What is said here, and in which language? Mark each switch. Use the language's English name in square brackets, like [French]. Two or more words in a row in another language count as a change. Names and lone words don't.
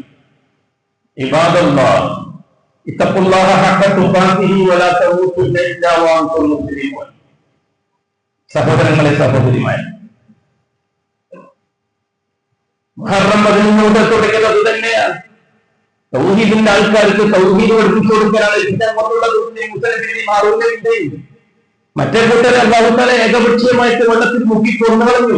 [Arabic] عباد الله اتقوا الله حق تقاته ولا تموتن إلا وأنتم مسلمون. [Malayalam] സഹോദരങ്ങളെ സഹോദരിമാരെ, മുഹറം 13 തുടങ്ങിയത് തന്നെയാണ്. തൗഹീദിന്റെ ആൾക്കാർക്ക് തൗഹീദ് പഠിപ്പിച്ചു കൊടുക്കാനാണ് മറ്റേ കൂട്ടരെ [Arabic] الله تعالى [Malayalam] ഏകപക്ഷീയമായിട്ട് വെള്ളത്തിൽ മുക്കി കൊണ്ടുകളഞ്ഞു.